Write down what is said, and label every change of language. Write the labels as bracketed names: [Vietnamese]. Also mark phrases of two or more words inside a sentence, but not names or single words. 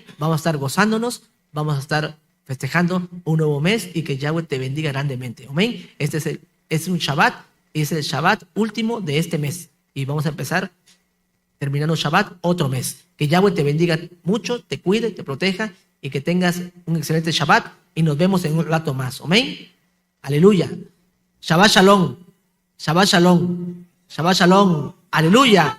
[Spanish] Vamos a estar gozándonos, vamos a estar festejando un nuevo mes y que Yahweh te bendiga grandemente. Amén. Este es un Shabbat, es el Shabbat último de este mes. Y vamos a empezar terminando Shabbat otro mes. Que Yahweh te bendiga mucho, te cuide, te proteja y que tengas un excelente Shabbat. Y nos vemos en un rato más. Amén. [Hebrew] Aleluya. שבת שלום. שבת שלום. שבת שלום. Aleluya.